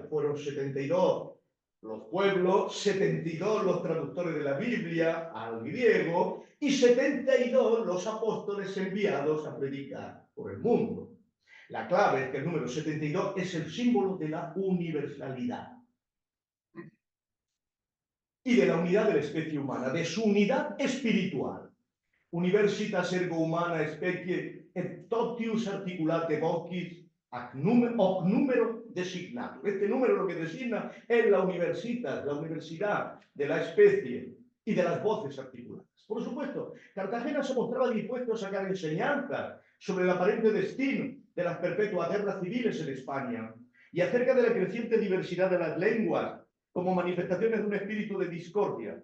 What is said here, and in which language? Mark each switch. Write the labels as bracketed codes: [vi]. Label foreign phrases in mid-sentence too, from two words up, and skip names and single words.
[es] Fueron 72 los pueblos, 72 los traductores de la Biblia al griego y 72 los apóstoles enviados a predicar por el mundo. La clave es que el número 72 es el símbolo de la universalidad y de la unidad de la especie humana, de su unidad espiritual. [la] Universitas ergo humana specie et totius articulate vocis hoc numero designatum. [es] Este número lo que designa es la universitas, la universidad de la especie y de las voces articuladas. Por supuesto, Cartagena se mostraba dispuesto a sacar enseñanzas sobre el aparente destino de las perpetuas guerras civiles en España y acerca de la creciente diversidad de las lenguas como manifestaciones de un espíritu de discordia.